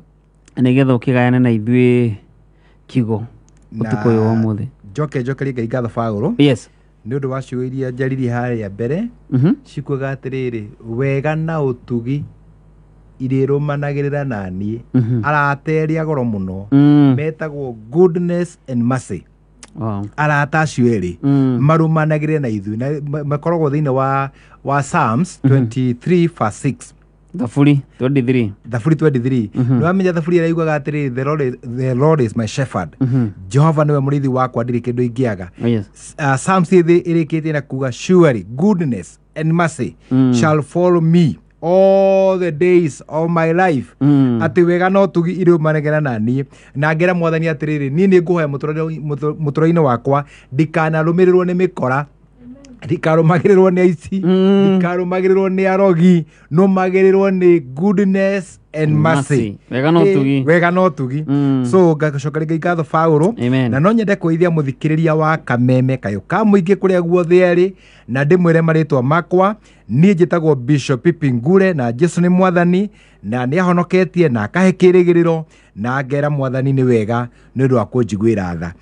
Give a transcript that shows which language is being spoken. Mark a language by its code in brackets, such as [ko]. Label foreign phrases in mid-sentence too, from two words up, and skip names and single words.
[ki] Nĩgetha ũkĩgayane na ithuĩ kiugo ũtukũ ũyũ wa ũmũthĩ. Njokerie Ngai ngatho Baũrũ. Yes. Nĩ ũndũ wa ciugo iria njaririe harĩa mbere cikuaga atĩrĩrĩ, wega na ũtugi irĩrũmanagĩrĩra naniĩ arata erĩ agoro mũno metagwo [en] goodness and mercy. [ki] Arata acio erĩ marũmanagĩrĩra na ithuĩ na makoragwo thĩinĩ wa [en] Psalms 23 verse 6. [ki] Thaburi 23. Nĩwamenya thaburi ĩrĩa yugaga atĩrĩrĩ, [en] the Lord is my shepherd. [ki] Jehova nĩwe mũrĩithi wakwa, ndirĩ kĩndũ ingĩaga. Psalms ĩrĩkĩtie na kuga [en] surely goodness and mercy shall follow me all the days of my life. [ki] Atĩ wega no tugi irũmanagĩrĩra naniĩ na ngera Mwathani atĩrĩrĩ, niĩ nĩ ngũhoya mũtũũro-inĩ wakwa ndikanarũmĩrĩrwo nĩ mĩkora, ndikarũmagĩrĩrwo nĩ aici, ndikarũmagĩrĩrwo nĩ arogi, nũmagĩrĩrwo nĩ [en] goodness and mercy. [ki] Wega no tugi. So ngacoka rĩngĩ ngatho Baũrũ, na no nyende kũithia mũthikĩrĩria wa Kameme Kayuka mũingĩ kũrĩa guothe arĩ, na ndĩmwĩre marĩtwa makwa, niĩ njĩtagwo Bishop Pipingure na Jesũ nĩ Mwathani na nĩ ahonoketie na akahe kĩrĩgĩrĩro na ngera Mwathani nĩ wega nĩ ũndũ wa kũnjiguĩra tha.